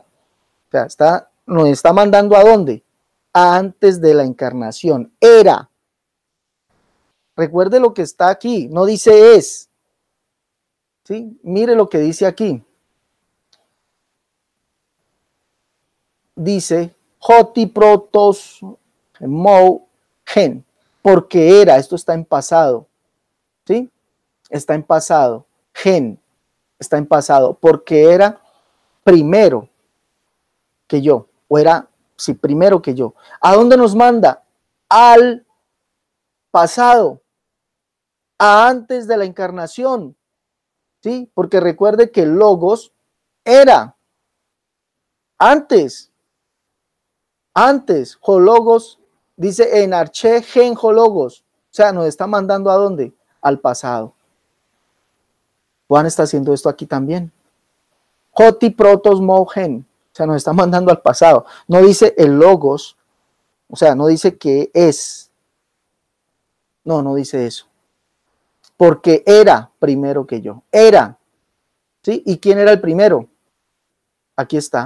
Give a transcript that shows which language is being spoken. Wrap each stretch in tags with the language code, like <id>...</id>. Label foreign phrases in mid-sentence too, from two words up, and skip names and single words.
<es>O sea, nos está mandando ¿a dónde? Antes de la encarnación. Era. Recuerde lo que está aquí. No dice es. ¿Sí? Mire lo que dice aquí. Dice,</es> <el>ὅτι πρῶτός μου ἦν,</el> <es>porque era, esto está en pasado, ¿sí? Está en pasado, gen, está en pasado, porque era primero que yo, o era, sí, primero que yo. ¿A dónde nos manda? Al pasado, a antes de la encarnación, ¿sí? Porque recuerde que Logos era antes, Hologos, dice</es> <el>ἐν ἀρχῇ ἦν ὁ λόγος,</el> <es>o sea, nos está mandando ¿a dónde? Al pasado. Juan está haciendo esto aquí también.</es> <el>ὅτι πρῶτός μου ἦν,</el> <es>o sea, nos está mandando al pasado. No dice el logos, o sea, no dice que es. No dice eso. Porque era primero que yo. Era. ¿Sí? ¿Y quién era el primero? Aquí está.</es>